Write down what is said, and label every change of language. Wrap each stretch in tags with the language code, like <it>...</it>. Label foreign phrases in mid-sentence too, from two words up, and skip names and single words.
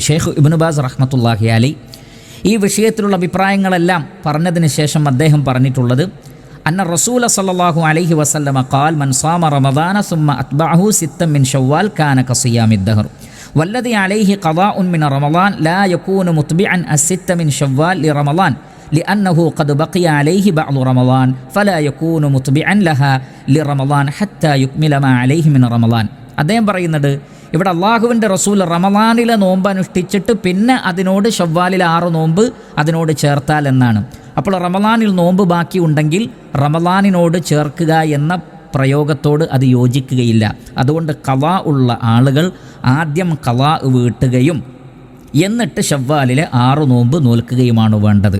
<ar>ഷെയ്ഖ് ഇബ്നു ബാസ് رحمة الله عليه</ar> <ml>ഈ വിഷയത്തിലുള്ള അഭിപ്രായങ്ങളെല്ലാം പറഞ്ഞതിന് ശേഷം അദ്ദേഹം പറഞ്ഞിട്ടുള്ളത്,</ml> <ar>أن الرسول صلى الله عليه وسلم قال من صام رمضان ثم أتبعه ستا من شوال كان كصيام الدهر والذي عليه قضاء من رمضان لا يكون متبعا الست من شوال لرمضان لأنه قد بقي عليه بعض رمضان فلا يكون متبعا لها لرمضان حتى يكمل ما عليه من رمضان.</ar> <ml>അദ്ദേഹം പറയുന്നത്, ഇവിടെ അള്ളാഹുവിൻ്റെ റസൂൽ റമളാനിലെ നോമ്പ് അനുഷ്ഠിച്ചിട്ട് പിന്നെ അതിനോട് ഷവ്വാലിലെ 6 നോമ്പ് അതിനോട് ചേർത്താൽ എന്നാണ്. അപ്പോൾ റമളാനിൽ നോമ്പ് ബാക്കി ഉണ്ടെങ്കിൽ റമളാനിനോട് ചേർക്കുക എന്ന പ്രയോഗത്തോട് അത് യോജിക്കുകയില്ല. അതുകൊണ്ട് ഖളാ ഉള്ള ആളുകൾ ആദ്യം ഖളാ വീട്ടുകയും എന്നിട്ട് ഷവ്വാലിലെ 6 നോമ്പ് നോൽക്കുകയുമാണ് വേണ്ടത്.</ml>